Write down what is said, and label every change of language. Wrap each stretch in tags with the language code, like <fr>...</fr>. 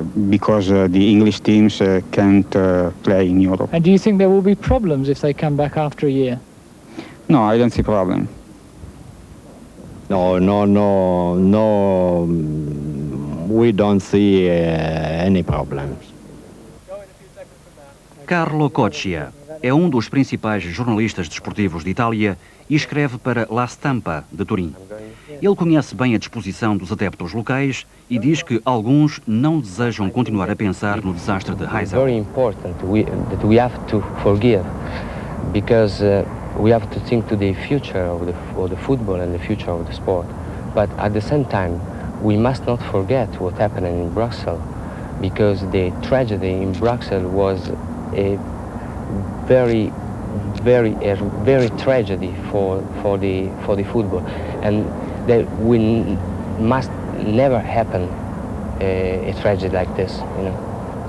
<en>Because the English teams can't play in Europe. And do you think there will be problems if they come back after a year? No, I don't see problem. No, we don't see any problems.</en> <pt>Carlo Coccia é dos principais jornalistas desportivos de Itália e escreve para La Stampa, de Turim. Ele conhece bem a disposição dos adeptos locais e diz que alguns não desejam continuar a pensar no desastre de Heysel.</pt> <en>Very important that we have to forgive, because we have to think to the future of the football and the future of the sport. But at the same time, we must not forget what happened in Brussels, because the tragedy in Brussels was a very tragedy for the football, and that must never happen a tragedy like this, you know.</en>